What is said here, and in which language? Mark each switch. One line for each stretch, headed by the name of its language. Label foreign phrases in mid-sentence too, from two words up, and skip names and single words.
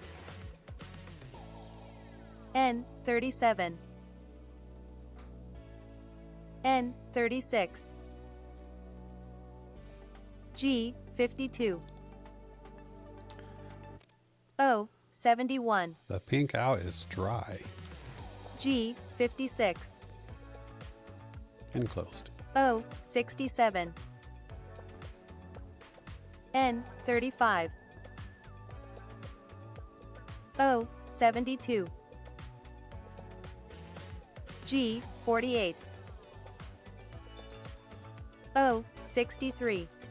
English: N 37. N 36. G 52. O 71. The pink out is dry G 56. and closed. O 67. N 35. O 72. G 48. O 63.